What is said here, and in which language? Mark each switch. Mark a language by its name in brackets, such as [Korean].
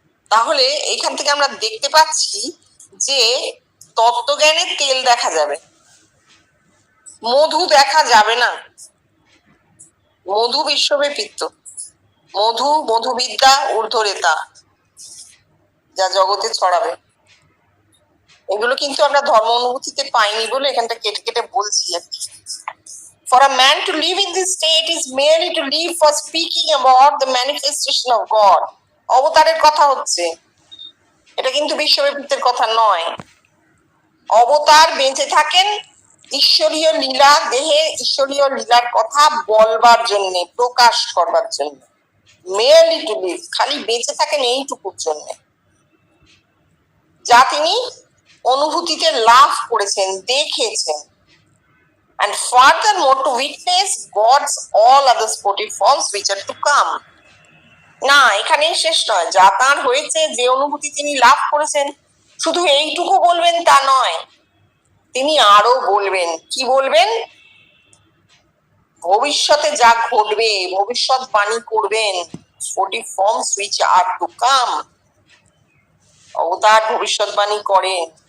[Bangla] তাহলে এইখান থেকে আমরা দেখতে পাচ্ছি যে তত্ত্বজ্ঞানে তেল দেখা যাবে, মধু দেখা যাবে না। মধু বিশ্বব্যাপিত, মধু, মধুবিদ্যা, ঊর্ধ্বরেতা, যা জগতে ছড়াবে। এগুলো কিন্তু আমরা ধর্ম অনুভূতিতে পাইনি বলে এখানটা কেটে কেটে বলছি আর কি। [English] For a man to live in this state is merely to live for speaking about the manifestation of God. [Bangla] অবতারের কথা হচ্ছে, এটা কিন্তু বিশ্বব্যাপিতের কথা নয়। অবতার বেঁচে থাকেন ঈশ্বরীয় লীলা, দেহে ঈশ্বরীয় লীলার কথা বলবার জন্য, প্রকাশ করবার জন্য। [English] merely to live, [Bangla] খালি বেঁচে থাকেন এইটুকুর জন্য, যা তিনি অনুভূতিতে লাভ করেছেন, দেখেছেন। [English] And furthermore to witness God's all other sportive forms which are to come. [Bangla] না, এখানেই শেষ নয়। যা তাঁর হয়েছে, যে অনুভূতি তিনি লাভ করেছেন, শুধু এইটুকু বলবেন তা নয়, তিনি আরো বলবেন। কি বলবেন? ভবিষ্যতে যা ঘটবে, ভবিষ্যৎবাণী করবেন। [English] 40 forms which are to come. [Bangla] অবতার ভবিষ্যৎবাণী করেন।